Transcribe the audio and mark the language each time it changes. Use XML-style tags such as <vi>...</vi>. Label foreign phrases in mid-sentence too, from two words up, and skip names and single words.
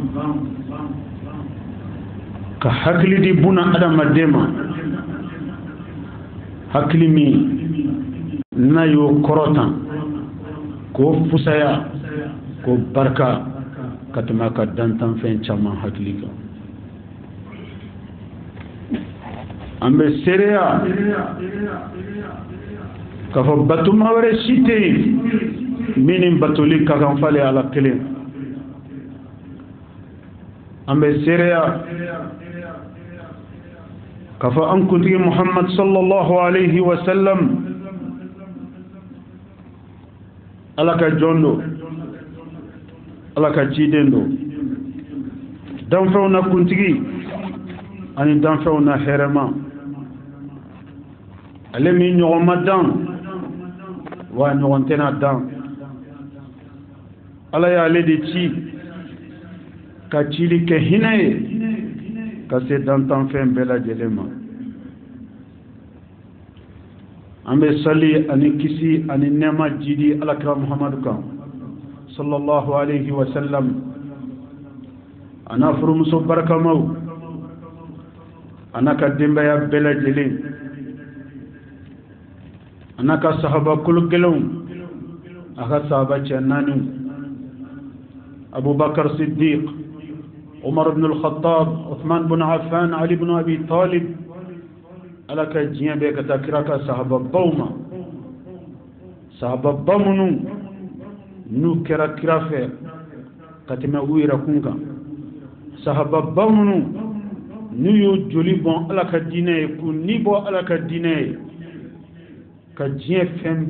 <bm>ka hakili di buna adamaden ma hakili min n'a y'o kɔrɔtan k'o fusaya k'o barika ka tɛmɛ a ka dantan fɛn caman hakili kan an bɛ seereya k'a fɔ batuma wɛrɛ si tɛ yen min ni batoli ka kan f'ale ala kelen an bɛ seereya k'a fɔ an kuntigi Muhammad</bm> <ar>صلى الله عليه وسلم</ar> <bm>ala ka jɔn do ala ka ciden do danfɛnw na kuntigi ani danfɛnw na hɛrɛma ale min ɲɔgɔn ma dan wa ɲɔgɔn tɛna dan ala y'ale de ci ka cili kɛ hinɛ ye ka se dantan fɛn bɛɛ lajɛlen ma an bɛ sali ani kisi ani nɛɛma jidi alakira Muhammadu kan</bm> <ar>صلى الله عليه وسلم</ar> <bm>ana furumuso barakamaw ana ka denbaya bɛɛ lajɛlen ana ka sahaba kulugɛlɛnw a ka sahaba cɛ naaniw Abubakar Siddiq Umar ibn al-Khattab Uthman ibn Affan Ali ibn Abi Talib ala ka diɲɛ bɛɛ ka taa kira ka sahaba baw ma sahaba ba minnu n'u kɛra kira fɛ ka tɛmɛ u yɛrɛ kun kan sahaba ba minnu n'u y'u joli bɔn ala ka diinɛ ye k'u ni bɔ ala ka diinɛ ye ka diɲɛ fɛn bɛɛ</bm>